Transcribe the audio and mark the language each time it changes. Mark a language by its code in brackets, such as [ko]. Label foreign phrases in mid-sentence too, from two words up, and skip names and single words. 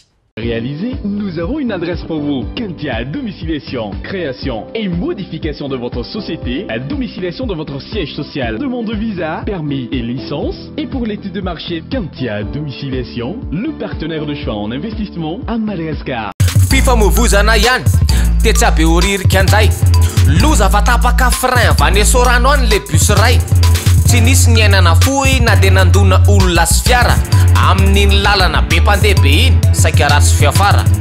[fr] Réalisé, nous avons une adresse pour vous. Kantia, domiciliation, création et modification de votre société, à domiciliation de votre siège social, demande de visa, permis et licence. Et pour l'étude de marché, Kantia, domiciliation, le partenaire de choix en investissement à Madagascar. [mg] Fifamoivoizana ihany tetsa be horirika anday loza fa tapaka frein vanesorano any le bus ray tsy nisy ny ainana fohy na de nandona olona sy fiara amin'iny lalana be mpandeha be iny saika ratsy fiafara